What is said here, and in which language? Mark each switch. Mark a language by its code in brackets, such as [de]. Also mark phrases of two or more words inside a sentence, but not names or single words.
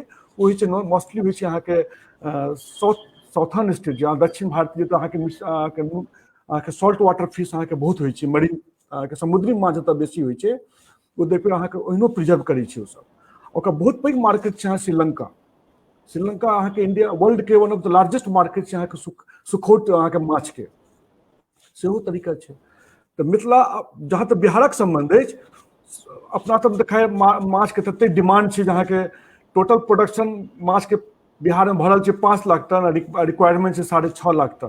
[mai] ओ होइ छै मोस्टली होइ छै अहाँके [en] southern state, [mai] जहाँ दक्षिण भारतीय, तो अहाँके [en] salt water fish [mai] अहाँके बहुत होइ छै, मरीन अहाँके समुद्री माछ जतऽ बेसी होइ छै, ओ देखबै अहाँके ओहिनो प्रिजर्व करै छै। ओसब ओकर बहुत पैघ मार्केट छै अहाँ श्रीलंका अहाँके [en] India world [mai] के [en] one of the largest market [mai] छै अहाँके सुखौट अहाँके माछ के, सेहो तरीका छै। तऽ मिथिला, जहाँ तक बिहारक संबंध अछि, अपना सब देखाय माछ के तते डिमांड छै जे अहाँके [en] total production [mai] माछ के बिहार में भरल छै 5 लाख टन, रिक्वायरमेंट छै 6.5 लाख टन।